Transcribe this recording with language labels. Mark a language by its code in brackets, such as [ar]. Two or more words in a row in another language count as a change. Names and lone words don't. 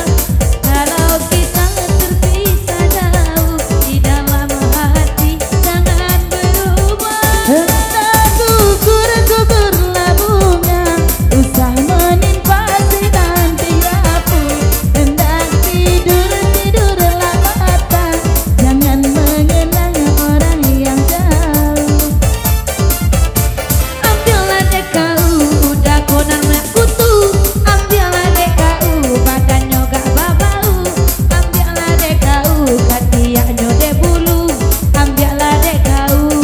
[id] Kalau kita terpisah jauh di dalam hati jangan berubah. Gugur-gugurlah bunga usah menimpa si nanti rapuh. Hendak tidur-tidurlah mata jangan mengenang orang yang jauh. [min] Ambillah dek kau udah konan kutu, ambillah dek kau badannya gak babau, ambillah dek kau katiaknya de bulu, ambillah dek kau.